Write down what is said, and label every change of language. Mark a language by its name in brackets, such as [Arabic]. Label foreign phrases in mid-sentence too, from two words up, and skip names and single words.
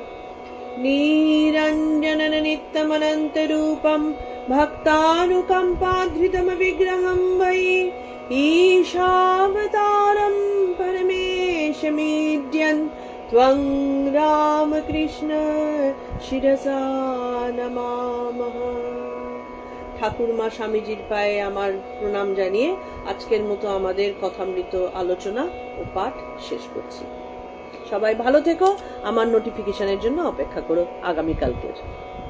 [Sanskrit] निरञ्जननित्यमनन्तरूपं भक्तानुकम्पाधृतमविग्रहं वै ईशावतारं परमेशमीड्यन् त्वं रामकृष्ण शिरसा नमामः। [Bangla] ঠাকুরমা স্বামীজির পায়ে আমার প্রণাম জানিয়ে আজকের মতো আমাদের কথামৃত আলোচনা ও পাঠ শেষ করছি। সবাই ভালো থেকো, আমার নোটিফিকেশনের জন্য অপেক্ষা করো আগামীকালকের।